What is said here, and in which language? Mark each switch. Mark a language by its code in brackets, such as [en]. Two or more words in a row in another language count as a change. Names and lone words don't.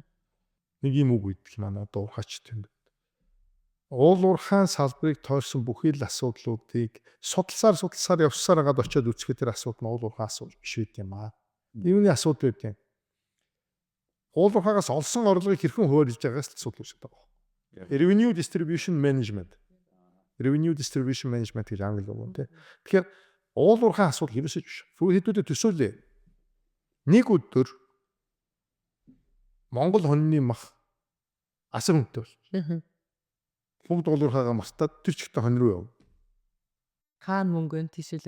[mn] Нэг юм үг үйдэх манай дуурхач тэнд. Уулуурхаан салбарыг тойрсон бүхий л асуудлуудыг судалсаар явсаар хагаад очиод үзэхэд тэр асуудал нь уулуурхаан асуудал биш байт юм аа. Юуны асуудал байт юм? уулуурхаагаас олсон орлогыг хэрхэн хуваарлаж байгаагаас асуудал үүсэж байгаа. [en] Revenue distribution management. Revenue distribution management [mn] гэж англи үг тийм. Тэгэхээр уулуурхайн асуудал ерөөсөж биш. Хэдүүдэд төсөөлөө. Нэг өдөр Монгол хоньны мах асар хүнтэй бол. Бүгд уулуурхаагаа мартаад тэр чигтээ хонь руу яв. Хаан мөнгөнд тийшэл.